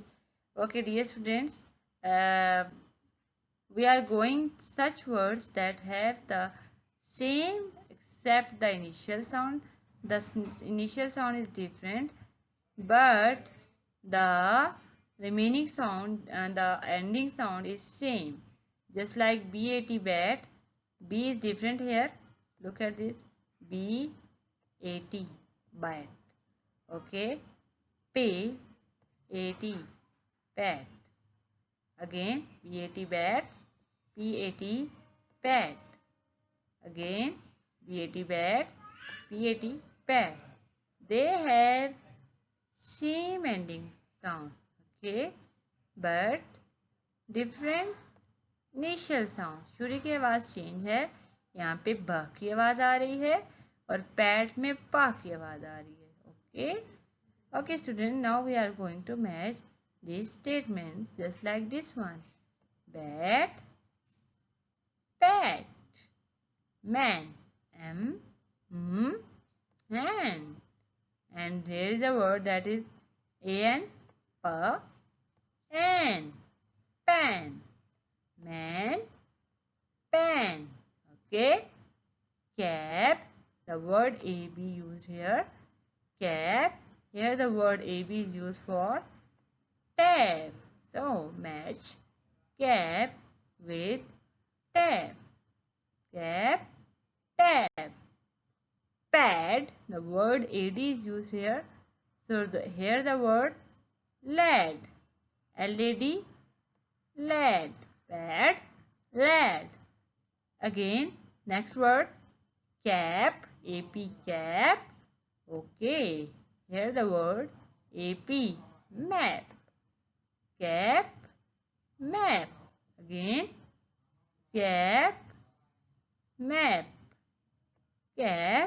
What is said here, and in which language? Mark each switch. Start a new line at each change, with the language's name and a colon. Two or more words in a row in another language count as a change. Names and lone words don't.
English: Okay, dear students, we are going such words that have the same except the initial sound. The initial sound is different, but the remaining sound and the ending sound is same. Just like bat, bat, b is different here. Look at this, bat, bat. Okay, p, at, pat. Again, bat, bat, pat, pat. Again, bat, bat, pat, pat. They have same ending sound, okay, but different initial sound.
Hindi: सूर्य की आवाज़ चेंज है, यहाँ पे ब की आवाज़ आ रही है और पैट में पा की आवाज़ आ रही है.
English: Okay, okay student, now we are going to match these statements just like this one. Bat, pat, man, hand. And here is the word that is an, pa, an, pan, man, pan. Okay, cap, the word ab used here, cap. Here the word ab is used for tab. So match cap with tab. Cap, tab. Pad, the word ad is used here. So here the word lad, lad, lad, pad, lad. Again, next word cap, ap, cap. Okay, here the word ap, map, cap, map. Again, cap, map, cap.